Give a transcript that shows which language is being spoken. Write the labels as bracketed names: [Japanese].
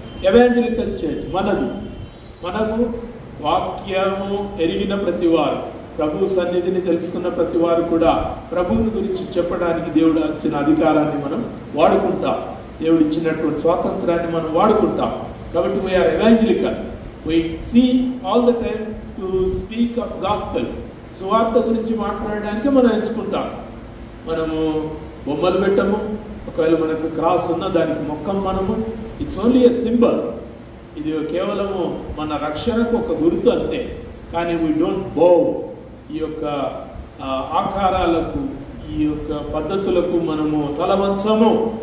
[Telugu] Evangelical church మనకు వాక్యము ఎరిగిన ప్రతివారు, ప్రభు సన్నిధిని తెలుసుకున్న ప్రతి వారు కూడా ప్రభువుని గురించి చెప్పడానికి దేవుడు ఇచ్చిన అధికారాన్ని మనం వాడుకుంటాం, దేవుడు ఇచ్చినటువంటి స్వాతంత్రాన్ని మనం వాడుకుంటాం. [English] కాబట్టి we are evangelical. We see all the time to speak of gospel. [Telugu] సువార్త గురించి మాట్లాడడానికి మనం ఎంచుకుంటాం. మనము బొమ్మలు పెట్టము, ఒకవేళ మనకు క్రాస్ ఉన్న దానికి మొక్కం మనము. [English] It's only a symbol. [Telugu] ఇది కేవలము మన రక్షణకు ఒక గుర్తు అంతే. కానీ [English] We don't bow. [Telugu] ఈ యొక్క ఆకారాలకు, ఈ యొక్క పద్ధతులకు మనము తలవంచము.